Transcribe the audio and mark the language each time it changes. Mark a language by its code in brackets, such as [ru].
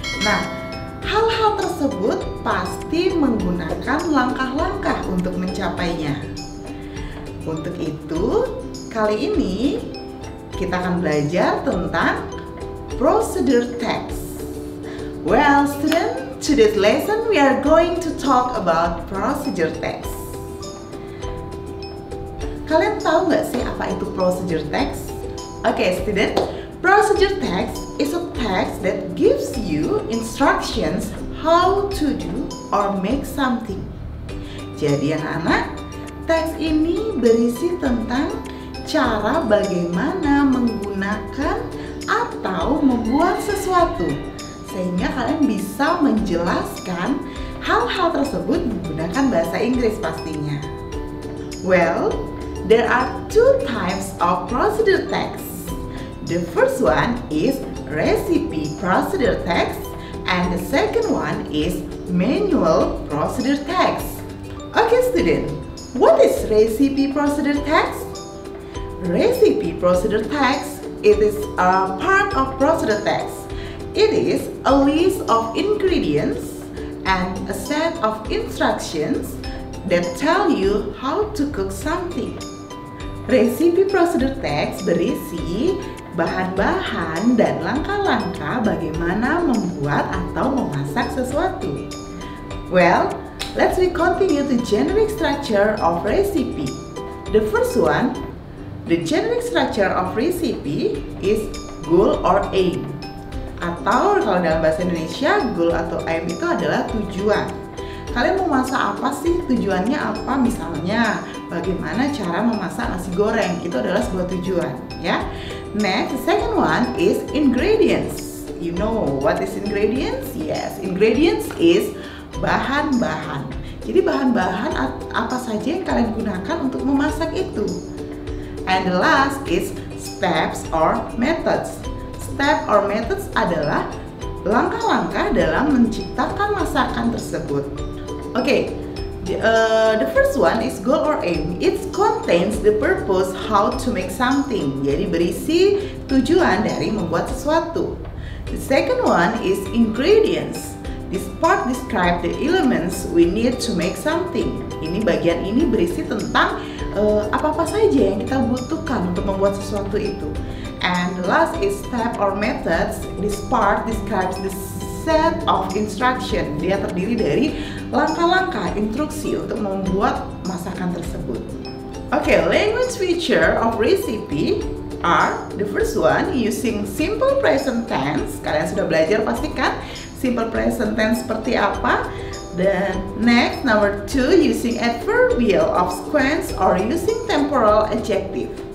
[id] Nah, hal-hal tersebut pasti menggunakan langkah-langkah untuk mencapainya. Untuk itu, kali ini kita akan belajar tentang procedure text. [en] Well, student, today's lesson we are going to talk about procedure text. [id] Kalian tahu nggak sih apa itu procedure text? [en] Oke, student, procedure text is a text that gives you instructions how to do or make something. [id] Jadi anak-anak, teks ini berisi tentang cara bagaimana menggunakan atau membuat sesuatu, sehingga kalian bisa menjelaskan hal-hal tersebut menggunakan bahasa Inggris pastinya. [en] Well, there are two types of procedure text. The first one is recipe procedure text and the second one is manual procedure text. Okay student, what is recipe procedure text? Recipe procedure text, it is a part of procedure text. It is a list of ingredients and a set of instructions that tell you how to cook something. [id] Recipe procedure text berisi bahan-bahan dan langkah-langkah bagaimana membuat atau memasak sesuatu. [en] Well, let's continue the generic structure of recipe. The first one, the generic structure of recipe is goal or aim. [id] Atau kalau dalam bahasa Indonesia, goal atau aim itu adalah tujuan. Kalian mau masak apa sih? Tujuannya apa? Misalnya, bagaimana cara memasak nasi goreng? Itu adalah sebuah tujuan, ya. [en] Next, the second one is ingredients. You know what is ingredients? Yes, ingredients is bahan-bahan. [id] Jadi bahan-bahan apa saja yang kalian gunakan untuk memasak itu. [en] And the last is steps or methods. [id] Step or methods adalah langkah-langkah dalam menciptakan masakan tersebut. [en] Okay, the first one is goal or aim. It contains the purpose how to make something. [id] Jadi berisi tujuan dari membuat sesuatu. [en] The second one is ingredients. This part describe the elements we need to make something. [id] Ini bagian ini berisi tentang apa-apa saja yang kita butuhkan untuk membuat sesuatu itu. [en] And the last is step or methods. This part describes the set of instruction. [id] Dia terdiri dari langkah-langkah instruksi untuk membuat masakan tersebut. [en] Okay, language feature of recipe are the first one using simple present tense. [id] Kalian sudah belajar pastikan simple present tense seperti apa. [en] Then next, number two, using adverbial of sequence or using temporal adjective.